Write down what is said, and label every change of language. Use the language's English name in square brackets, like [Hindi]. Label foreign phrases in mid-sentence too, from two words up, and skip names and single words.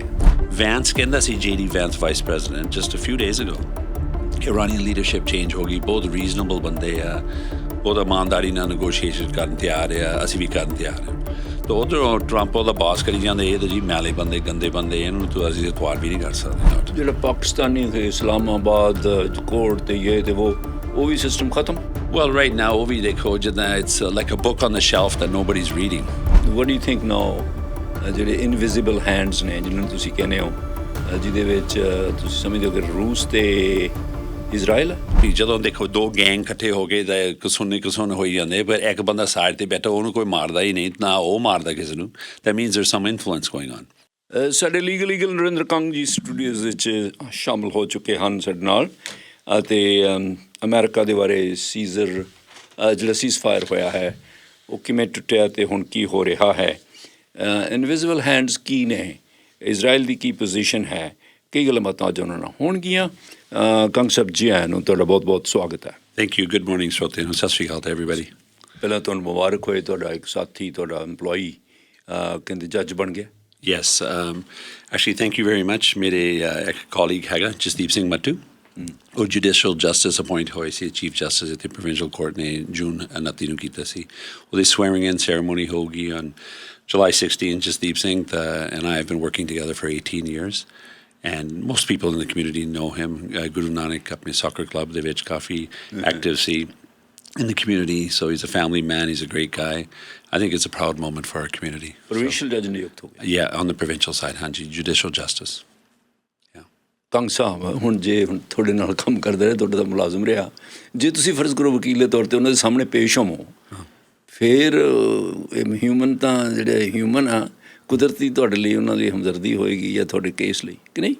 [Punjabi] ਵੈਂਸ ਕਹਿੰਦਾ ਸੀ, JD ਵੈਂਸ [English] vice president just a few days ago [Punjabi] ਕਿ ਇਰਾਨੀ [English] leadership change [Punjabi] ਹੋ ਗਈ, ਬਹੁਤ ਰੀਜ਼ਨੇਬਲ ਬੰਦੇ ਆ, ਬਹੁਤ ਇਮਾਨਦਾਰੀ ਨਾਲ ਨੈਗੋਸ਼ੀਏਸ਼ਨ ਕਰਨ ਤਿਆਰ ਆ, ਅਸੀਂ ਵੀ ਕਰਨ ਤਿਆਰ ਹਾਂ। ਤਾਂ ਉੱਧਰੋਂ ਟਰੰਪ ਉਹਦਾ ਬਾਸ ਕਰੀ ਜਾਂਦੇ ਇਹ ਤਾਂ ਜੀ ਮੈਲੇ ਬੰਦੇ, ਗੰਦੇ ਬੰਦੇ, ਇਹਨੂੰ ਤਾਂ ਅਸੀਂ ਇਤਵਾਰ ਵੀ ਨਹੀਂ ਕਰ ਸਕਦੇ। ਜਿਹੜਾ ਪਾਕਿਸਤਾਨੀ ਇਸਲਾਮਾਬਾਦ ਕੋਰਟ ਤੇ ਇਹ ਤੇ ਉਹ ਵੀ ਸਿਸਟਮ ਖਤਮ। [English] Well, right now [Punjabi] ਉਹ ਵੀ ਦੇਖੋ ਜਿੱਦਾਂ [English] it's like a book on the shelf that nobody's reading। What do you think now [Punjabi] ਜਿਹੜੇ [English] invisible hands [Punjabi] ਨੇ ਜਿਹਨਾਂ ਨੂੰ ਤੁਸੀਂ ਕਹਿੰਦੇ ਹੋ, ਜਿਹਦੇ ਵਿੱਚ ਤੁਸੀਂ ਸਮਝਦੇ ਹੋ ਕਿ ਰੂਸ ਤੇ ਇਜ਼ਰਾਈਲ ਵੀ ਜਦੋਂ ਦੇਖੋ ਦੋ ਗੈਂਗ ਇਕੱਠੇ ਹੋ ਗਏ ਤਾਂ ਕਸੂਨ ਹੋਈ ਜਾਂਦੇ, ਪਰ ਇੱਕ ਬੰਦਾ ਸਾਈਡ ਤੇ ਬੈਠਾ ਉਹਨੂੰ ਕੋਈ ਮਾਰਦਾ ਹੀ ਨਹੀਂ, ਨਾ ਉਹ ਮਾਰਦਾ ਕਿਸੇ ਨੂੰ। [English] that means there's some influence going on। [Punjabi] ਸਾਡੇ ਲੀਗਲ ਨਰਿੰਦਰ ਕੰਗ ਜੀ ਸਟੂਡੀਓਜ਼ ਵਿੱਚ ਸ਼ਾਮਲ ਹੋ ਚੁੱਕੇ ਹਨ ਸਾਡੇ ਨਾਲ। ਅਤੇ ਅਮਰੀਕਾ ਦੇ ਬਾਰੇ ਜਿਹੜਾ ਸੀਜ਼ਫਾਇਰ ਹੋਇਆ ਹੈ ਉਹ ਕਿਵੇਂ ਟੁੱਟਿਆ ਅਤੇ ਹੁਣ ਕੀ ਹੋ ਰਿਹਾ ਹੈ। [English] invisible hands [Punjabi] ਕੀ ਨੇ, ਇਜ਼ਰਾਈਲ ਦੀ ਕੀ ਪੋਜੀਸ਼ਨ ਹੈ, ਕਈ ਗੱਲਾਂ ਬਾਤਾਂ ਅੱਜ ਉਹਨਾਂ ਨਾਲ ਹੋਣਗੀਆਂ। ਕੰਗ ਸਾਹਿਬ ਜੀ ਆਇਆਂ ਨੂੰ ਤੁਹਾਡਾ ਬਹੁਤ ਬਹੁਤ ਸਵਾਗਤ ਹੈ। [English] thank you. good morning [Punjabi] ਸਰੋਤਿਆਂ ਨੂੰ, ਸਤਿ ਸ਼੍ਰੀ ਅਕਾਲ [English] to everybody. [Punjabi] ਪਹਿਲਾਂ ਤੁਹਾਨੂੰ ਮੁਬਾਰਕ ਹੋਏ, ਤੁਹਾਡਾ ਇੱਕ ਸਾਥੀ, ਤੁਹਾਡਾ ਇੰਪਲੋਈ ਕਹਿੰਦੇ ਜੱਜ ਬਣ ਗਿਆ। [English] Yes, actually thank you very much। [Punjabi] ਮੇਰੇ ਇੱਕ ਕੋਲੀਗ ਹੈਗਾ ਜਸਦੀਪ ਸਿੰਘ ਮੱਟੂ, ਉਹ [English] judicial justice [Punjabi] ਅਪੋਇੰਟ ਹੋਏ ਸੀ, [English] chief justice [Punjabi] ਇੱਥੇ [English] provincial court [Punjabi] ਨੇ ਜੂਨ 29 ਨੂੰ ਕੀਤਾ ਸੀ। ਉਹਦੀ [English] swearing in ceremony [Punjabi] ਹੋਊਗੀ [English] on July 16। ਜਸਦੀਪ ਸਿੰਘ and I have been working together for 18 years and most people in the community know him। Guru Nanak [Punjabi] ਆਪਣੇ soccer club ਦੇ ਵਿੱਚ ਕਾਫੀ active ਸੀ [English] in the community, so he's a family man, he's a great guy। I think it's a proud moment for our community। Provincial judge [Punjabi] ਨਿਯੁਕਤ ਹੋ ਗਿਆ। [English] Yeah, on the provincial side, ਹਾਂਜੀ, judicial justice। [Punjabi] ਕੰਗ ਸਾਹਿਬ ਹੁਣ ਤੁਹਾਡੇ ਨਾਲ ਕੰਮ ਕਰਦੇ ਰਹੇ, ਤੁਹਾਡਾ ਤਾਂ ਮੁਲਾਜ਼ਮ ਰਿਹਾ, ਜੇ ਤੁਸੀਂ ਫਰਜ਼ ਕਰੋ ਵਕੀਲ ਦੇ ਤੌਰ 'ਤੇ ਉਹਨਾਂ ਦੇ ਸਾਹਮਣੇ ਪੇਸ਼ ਹੋਵੋ, ਫਿਰ ਹਿਊਮਨ ਤਾਂ ਜਿਹੜੇ ਹਿਊਮਨ ਆ ਕੁਦਰਤੀ ਤੁਹਾਡੇ ਲਈ ਉਹਨਾਂ ਦੀ ਹਮਦਰਦੀ ਹੋਏਗੀ ਜਾਂ ਤੁਹਾਡੇ ਕੇਸ ਲਈ ਕਿ ਨਹੀਂ।